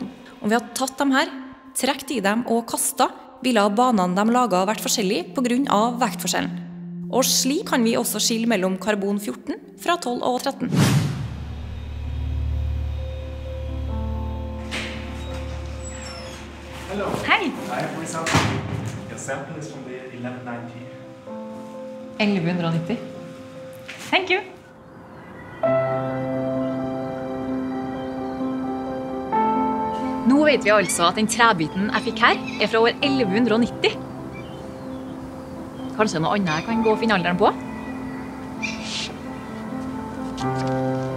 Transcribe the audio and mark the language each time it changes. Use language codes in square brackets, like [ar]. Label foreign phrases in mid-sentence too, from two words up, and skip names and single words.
[no] Om vi har tatt dem her, trekt i dem og kastet, ville banene de laget vært forskjellige på grunn av vektforskjellen. Og slik kan vi også skille mellom karbon 14 fra 12 og 13. [en] Hello. [no] Hei! [en] I have results. Your sample is from the 1190. 1190. Thank you! [no] Nå vet vi altså at den trebiten jeg fikk her er fra år 1190. Kanskje noe annet jeg kan gå og finne alderen på?